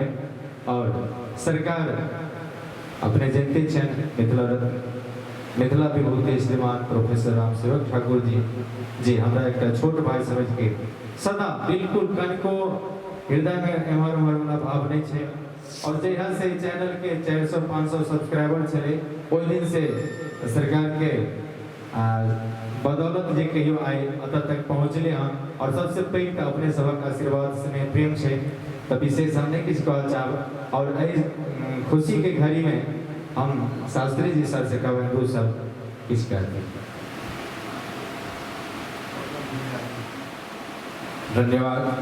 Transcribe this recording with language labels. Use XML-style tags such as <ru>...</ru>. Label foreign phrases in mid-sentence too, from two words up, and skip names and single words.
<mai>और सरकार अपने जनते छन मिथिला विभूति श्रीमान प्रोफेसर राम सेवक ठाकुर जी हमरा एक छोट भाई समझ के सदा बिल्कुल कनिको हृदय में एमहर वाला भाव नहीं छे। और जहिया से चैनल के 400-500 सब्सक्राइबर चले ओइ दिन से सरकार के बदौलत जे कहियो आए अत तक पहुँचले हम। और सबसे पहले अपने सबक आशीर्वाद स्नेह प्रेम छे तो विशेष हम नहीं किछ कहल चाहब। और खुशी के घड़ी में हम शास्त्री जी सर से कहबे सब किछ करते। धन्यवाद।</mai>